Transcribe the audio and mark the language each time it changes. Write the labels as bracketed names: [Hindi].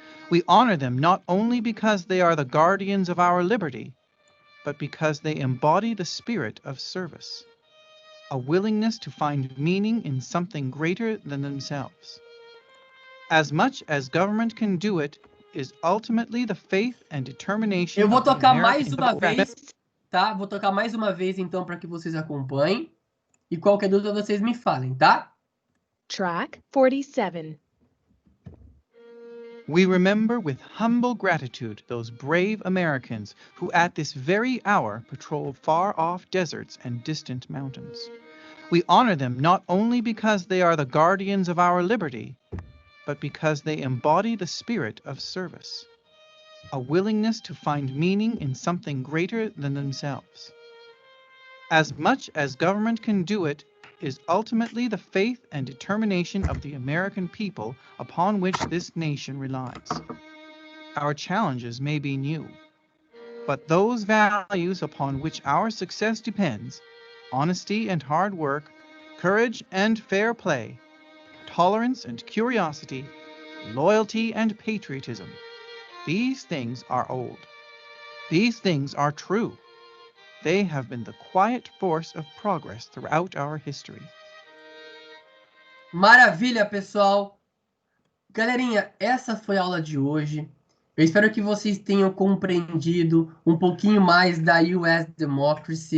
[English] We honor them not only because they are the guardians of our liberty, but because they embody the spirit of service, a willingness to find meaning in something greater than themselves. As much as government can do it is ultimately the faith and determination [Portuguese] Eu vou [English] of the [Portuguese] tocar [English] American [Portuguese] mais uma vez tá? Vou tocar mais uma vez, então, para que vocês acompanhem. E qualquer dúvida, vocês me falem, tá? [English] Track 47. We remember with humble gratitude those brave Americans who at this very hour patrol far-off deserts and distant mountains. We honor them not only because they are the guardians of our liberty, but because they embody the spirit of service, a willingness to find meaning in something greater than themselves. As much as government can do it is ultimately the faith and determination of the American people upon which this nation relies. Our challenges may be new, but those values upon which our success depends, honesty and hard work, courage and fair play, tolerance and curiosity, loyalty and patriotism, these things are old. These things are true. They have been the quiet force of progress throughout our history. [Portuguese] Maravilha, pessoal! Galerinha, essa foi a aula de hoje. Eu espero que vocês tenham compreendido um pouquinho mais da US Democracy.